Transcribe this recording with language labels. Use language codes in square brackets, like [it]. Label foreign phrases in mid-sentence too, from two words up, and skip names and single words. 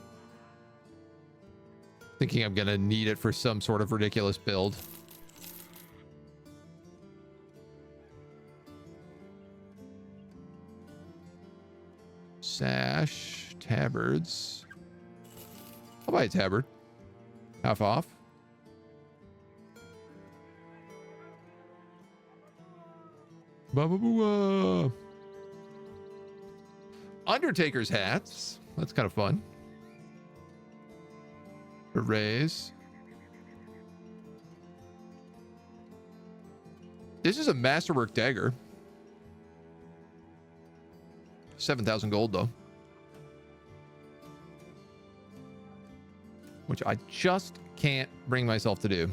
[en] Thinking I'm gonna need it for some sort of ridiculous build. Sash, tabards. I'll buy a tabard. Half off. Ba-ba-boo-ah. Undertaker's hats. That's kind of fun. Berets. This is a masterwork dagger. 7,000 gold though. Which I just can't bring myself to do.